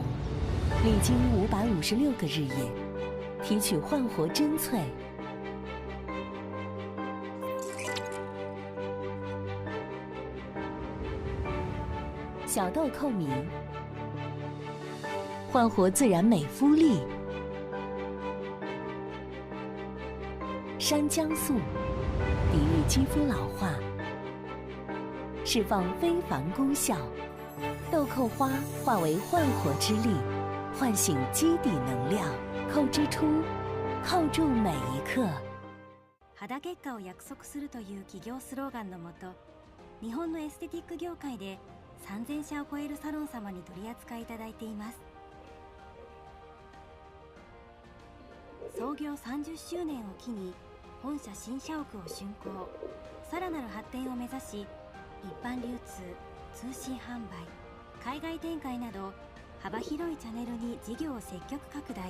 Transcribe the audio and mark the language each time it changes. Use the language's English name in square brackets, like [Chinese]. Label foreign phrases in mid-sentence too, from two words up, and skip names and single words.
[Chinese] 历经556个日夜，提取焕活真萃，小豆蔻米，焕活自然美肤力，山姜素，抵御肌肤老化，释放非凡功效。豆蔻花化为焕活之力，唤醒基底能量，扣之初，扣住每一刻。 [Japanese] 肌結果を約束するという企業スローガンのもと、日本のエステティック業界で3000社を超えるサロン様に取り扱いいただいています。創業30周年を機に本社新社屋を竣工、さらなる発展を目指し、一般流通、通信販売、海外展開など幅広いチャンネルに事業を積極拡大。